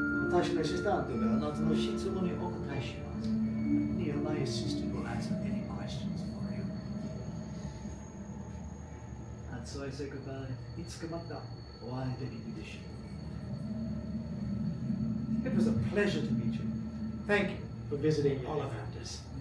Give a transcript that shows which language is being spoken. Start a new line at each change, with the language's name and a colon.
Japanese: 私のアシスタントがあなたの質問にお答えします。
English: Neil, my assistant will answer any questions for you. And so I say goodbye.
Japanese: いつかまたお会いできるでしょう。
English: It was a pleasure to meet you. Thank you for visiting Ollivanders.